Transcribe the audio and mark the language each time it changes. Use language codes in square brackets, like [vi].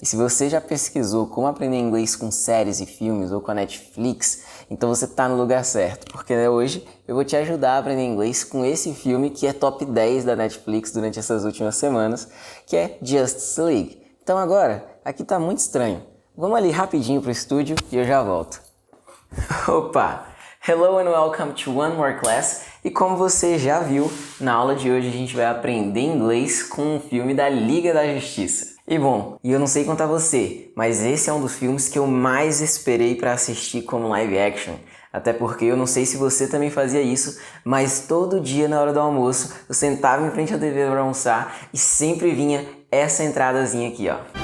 [pt] E se você já pesquisou como aprender inglês com séries e filmes ou com a Netflix, então você tá no lugar certo, porque hoje eu vou te ajudar a aprender inglês com esse filme que é top 10 da Netflix durante essas últimas semanas, que é Justice League. Então agora, aqui tá muito estranho. Vamos ali rapidinho pro estúdio e eu já volto. Opa! [en] Hello and welcome to one more class. [pt] E como você já viu, na aula de hoje a gente vai aprender inglês com um filme da Liga da Justiça. E bom, eu não sei quanto a você, mas esse é um dos filmes que eu mais esperei para assistir como live action. Até porque eu não sei se você também fazia isso, mas todo dia na hora do almoço eu sentava em frente à TV para almoçar e sempre vinha essa entradazinha aqui, ó.